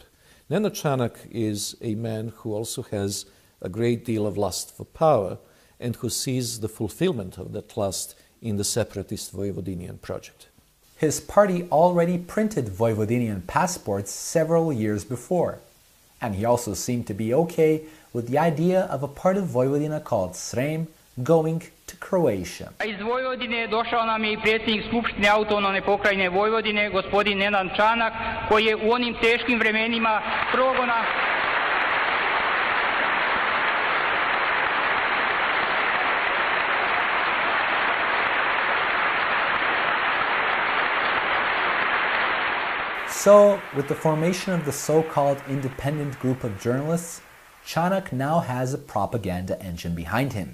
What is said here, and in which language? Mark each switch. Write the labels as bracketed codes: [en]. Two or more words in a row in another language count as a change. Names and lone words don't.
[en] Nenad Čanak is a man who also has a great deal of lust for power and who sees the fulfillment of that lust in the separatist Vojvodinian project. His party already printed Vojvodinian passports several years before, and he also seemed to be okay with the idea of a part of Vojvodina called Srem going to Croatia. [hr] Iz Vojvodine došao nam je i predsjednik Skupštine autonomne pokrajine Vojvodine, gospodin Nenad Čanak, koji je u onim teškim vremenima progona [en] So, with the formation of the so-called independent group of journalists, Čanak now has a propaganda engine behind him.